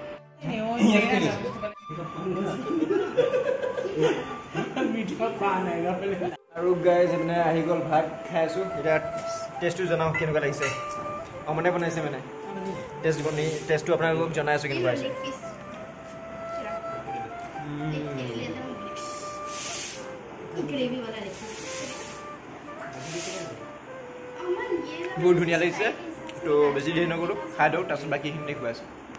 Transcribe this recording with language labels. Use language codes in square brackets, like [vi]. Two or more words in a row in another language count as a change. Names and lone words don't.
[as] আৰু গাইজ মানে আহি গ'ল ভাত খাই আছো এতিয়া টেষ্টটো জনাও কেনেকুৱা লাগিছে অমনে বনাইছে মানে টেষ্টটো আপোনালোকক জনাই আছো কেনেকুৱা আছে [hi] ग्रेवी वाला [as] बहुत धुनिया লাগিছে তো বেছি দেৰি নকৰো খাই দিও তাৰপিছত বাকিখিনি দেখুৱাই আছো